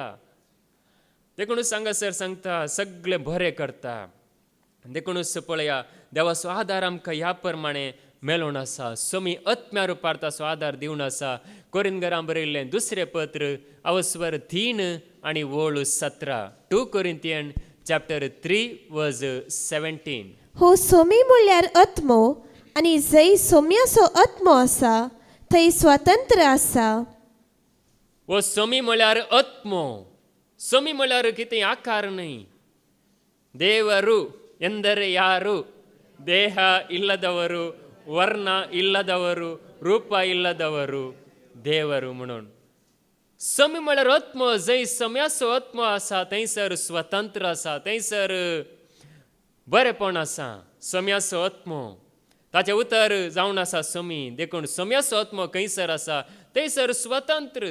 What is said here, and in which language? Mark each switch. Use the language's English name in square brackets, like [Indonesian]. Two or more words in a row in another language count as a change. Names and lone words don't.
[Konkani] देखूनच हांगासर सांगता सगळें बरें करता. देखूनच पळया देवाचो आदार आमकां ह्या प्रमाणे मेळून आसा. सोमी आत्म्या रुपार ताचो आदार दिवन आसा. कोरिंथीकांक बरयल्लें दुसरें पत्र अवस्वर 3 आणि वोळ 17. [English] 2 Corinthians chapter 3 verse 17. [Konkani] हो सोमी म्हळ्यार आत्मो, आनी जंय सोम्याचो आत्मो आसा थंय स्वातंत्र्य आसा. हो सोमी म्हळ्यार आत्मो, समी म्हळ्यार कितें आकार न्हय. [Kannada] ದೇವರು ಎಂದರೆ ಯಾರು? ದೇಹ ಇಲ್ಲದವರು, ವರ್ಣ ಇಲ್ಲದವರು, ರೂಪ ಇಲ್ಲದವರು देವರು म्हणून. [Konkani] समी म्हळ्यार आत्म. जंय सम्याचो आत्म आसा थंयसर स्वतंत्र आसा, थंयसर बरेपण आसा. सम्याचो आत्म ताचें उतर जावन आसा समी. देखून सम्याचो आत्म खंयसर आसा थंयसर स्वतंत्र.